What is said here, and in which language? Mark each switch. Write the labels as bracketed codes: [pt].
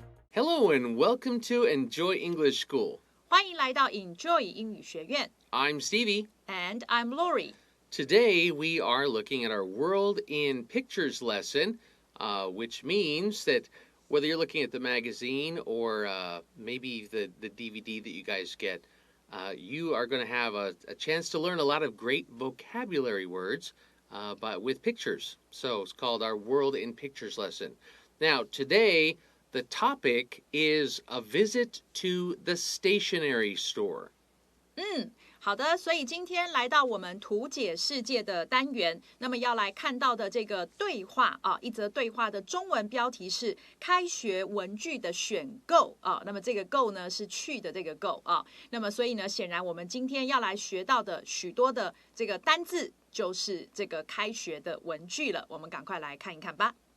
[en] Hello and welcome to Enjoy English School. [zh] 欢迎来到 Enjoy 英语学院 [en] I'm Stevie. And I'm Laurie. Today we are looking at our World in Pictures lesson, which means that whether you're looking at the magazine or maybe the DVD that you guys get, you are going to have a chance to learn a lot of great vocabulary words but with pictures. So it's called our World in Pictures lesson. Now, today, the topic is a visit to the Stationery Store. [zh] 好的，所以今天来到我们图解世界的单元，那么要来看到的这个对话啊，一则对话的中文标题是开学文具的选购啊，那么这个购呢是去的这个购啊，那么所以呢，显然我们今天要来学到的许多的这个单字就是这个开学的文具了，我们赶快来看一看吧。